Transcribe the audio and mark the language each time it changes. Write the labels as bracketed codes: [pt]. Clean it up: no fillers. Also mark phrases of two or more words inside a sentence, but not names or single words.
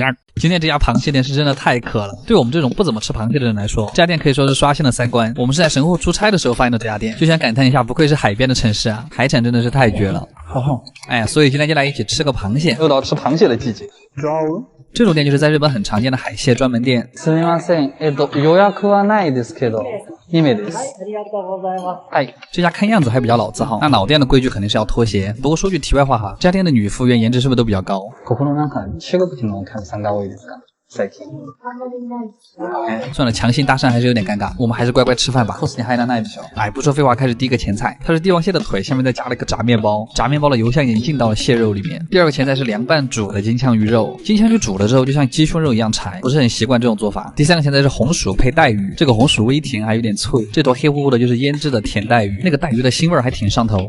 [zh] 今天这家螃蟹店是真的太渴了，对我们这种不怎么吃螃蟹的人来说，这家店可以说是刷新了3观。我们是在神户出差的时候发现的这家店，就想感叹一下，不愧是海边的城市啊，海产真的是太绝了。所以今天就来一起吃个螃蟹，又到吃螃蟹的季节。这种店就是在日本很常见的海蟹专门店。 [ja] すみません、予約はないですけど、2名です。 [zh] 这家看样子还比较老字号，那老店的规矩肯定是要脱鞋。不过说句题外话哈，这家店的女服务员颜值是不是都比较高？ [ja] ここのなんか中国人のお客さんが多いですか？ [zh] 算了，强行搭讪还是有点尴尬，我们还是乖乖吃饭吧。不说废话，开始第一个前菜，它是帝王蟹的腿，下面再加了一个炸面包，炸面包的油香已经进到了蟹肉里面。第二个前菜是凉拌煮的金枪鱼肉，金枪鱼煮了之后就像鸡胸肉一样柴，不是很习惯这种做法。第三个前菜是红薯配带鱼，这个红薯微甜还有点脆，这坨黑乎乎的就是腌制的甜带鱼，那个带鱼的腥味还挺上头。